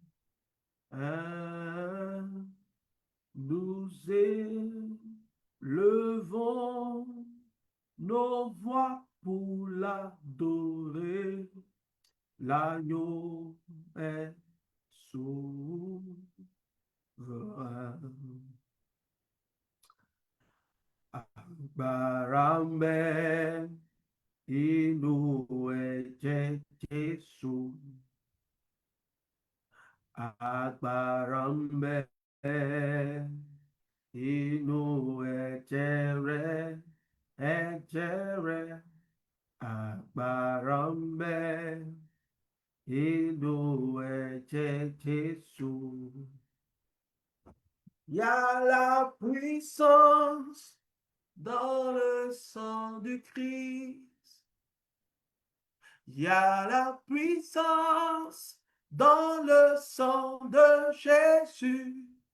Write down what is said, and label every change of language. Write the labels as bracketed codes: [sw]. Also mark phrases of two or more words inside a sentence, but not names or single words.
[fr] Nous élevons nos voix pour l'adorer. L'agneau est souverain. [yo] Barambe inu ẹ̀jẹ̀ Jésù. Agbára ń bẹ inú ẹ̀jẹ̀ rẹ̀, ẹ̀jẹ̀ rẹ̀. Agbára ń bẹ inú ẹ̀jẹ̀ Jésù. [fr] Il y a la puissance dans le sang du Christ. Il y a la puissance dans le sang de Jésus.